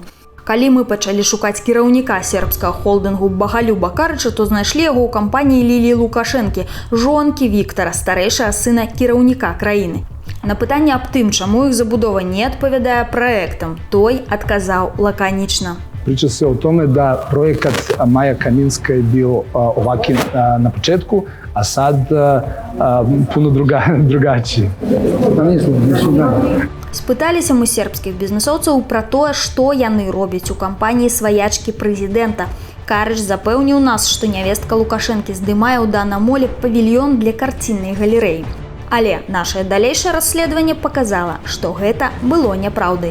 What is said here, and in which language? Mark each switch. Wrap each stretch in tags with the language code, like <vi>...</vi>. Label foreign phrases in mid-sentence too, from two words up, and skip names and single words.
<be>Калі мы пачалі шукаць кіраўніка сербскага холдынгу Багалюба Карыча, то знайшлі яго ў кампаніі Ліліі Лукашэнкі, жонкі Віктара, старэйшага сына кіраўніка краіны. На пытанне аб тым, чаму іх забудова не адпавядае праектам, той адказаў лаканічна.</be> <sr>Priča se o tome da projekat Maja Kaminska je bio ovakvi na početku, a sad puno drugačiji.</sr> <be>Спыталіся мы сербскіх бізнесоўцаў пра тое, што яны робяць у кампаніі сваячкі прэзідэнта. Карыч запэўніў нас, што нявестка Лукашэнкі здымае ў Данамоле павільён для карціннай галерэі. Але нашае далейшае расследаванне паказала, што гэта было няпраўдай.</be>